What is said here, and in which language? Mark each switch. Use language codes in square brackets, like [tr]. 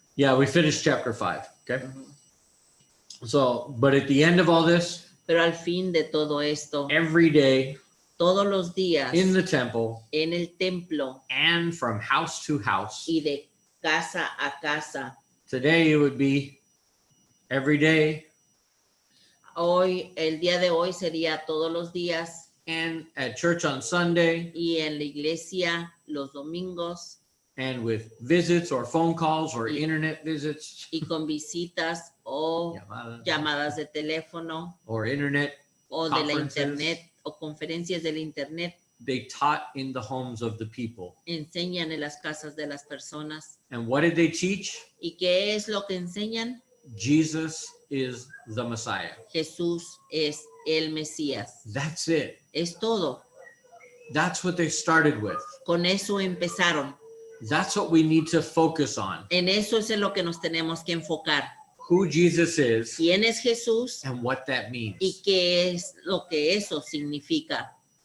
[en] Yeah, we finished chapter 5. Okay. So, but at the end of all this, [es] Pero al fin de todo esto, [en] every day [es] todos los días [en] in the temple [es] en el templo [en] and from house to house, [es] y de casa a casa. [en] today it would be every day [es] Hoy, el día de hoy sería todos los días [en] and at church on Sunday [es] y en la iglesia los domingos [en] and with visits or phone calls or internet visits [es] y con visitas o llamadas de teléfono [en] or internet. [es] o de la [en] Conferences. [es] internet o conferencias del internet. [en] They taught in the homes of the people. [es] Enseñan en las casas de las personas. [en] And what did they teach? [es] ¿Y qué es lo que enseñan? [en] Jesus is the Messiah. [es] Jesús es el Mesías. [en] That's it. [es] Es todo. [en] That's what they started with. [es] Con eso empezaron. [en] That's what we need to focus on. [es] En eso es en lo que nos tenemos que enfocar. [en] Who Jesus is [es] ¿Quién es Jesús? [en] and what that means. [es] ¿Y qué es lo que eso significa?